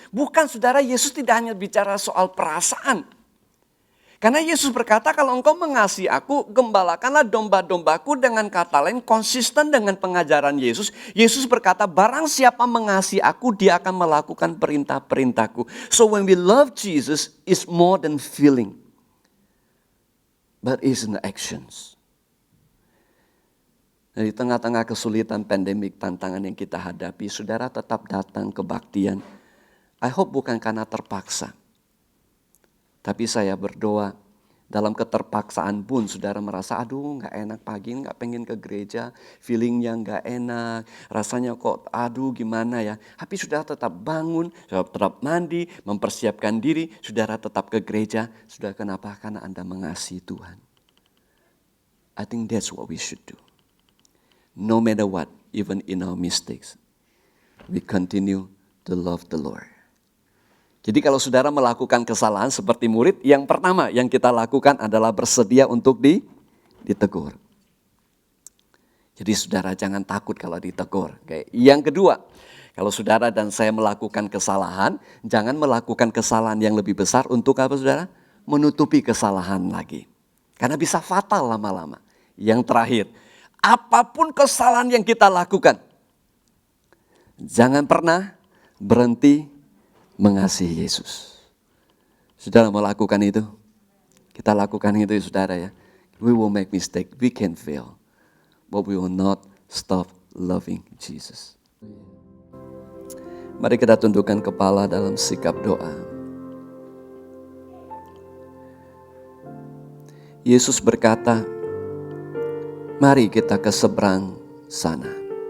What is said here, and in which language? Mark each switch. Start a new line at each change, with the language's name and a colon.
Indonesian: Bukan saudara, Yesus tidak hanya bicara soal perasaan. Karena Yesus berkata, kalau engkau mengasihi aku, gembalakanlah domba-dombaku. Dengan kata lain, konsisten dengan pengajaran Yesus. Yesus berkata, barang siapa mengasihi aku, dia akan melakukan perintah-perintahku.
English: So when we love Jesus, it's more than feeling. But it's in the actions.
Indonesian: Di tengah-tengah kesulitan pandemik, tantangan yang kita hadapi, saudara tetap datang kebaktian.
English: I hope
Indonesian: bukan karena terpaksa. Tapi saya berdoa, dalam keterpaksaan pun saudara merasa, aduh gak enak pagi, gak pengen ke gereja, feelingnya gak enak, rasanya kok aduh gimana ya. Tapi saudara tetap bangun, saudara tetap mandi, mempersiapkan diri, saudara tetap ke gereja. Saudara, kenapa? Karena Anda mengasihi Tuhan.
English: I think that's what we should do. No matter what, even in our mistakes, we continue to love the Lord.
Indonesian: Jadi kalau saudara melakukan kesalahan seperti murid, yang pertama yang kita lakukan adalah bersedia untuk ditegur. Jadi saudara jangan takut kalau ditegur. Yang kedua, kalau saudara dan saya melakukan kesalahan, jangan melakukan kesalahan yang lebih besar untuk apa saudara? Menutupi kesalahan lagi. Karena bisa fatal lama-lama. Yang terakhir, apapun kesalahan yang kita lakukan, jangan pernah berhenti mengasihi Yesus. Saudara melakukan itu? Kita lakukan itu ya saudara ya.
English: We will make mistake, we can fail. But we will not stop loving Jesus.
Indonesian: Mari kita tundukkan kepala dalam sikap doa. Yesus berkata, mari kita ke seberang sana.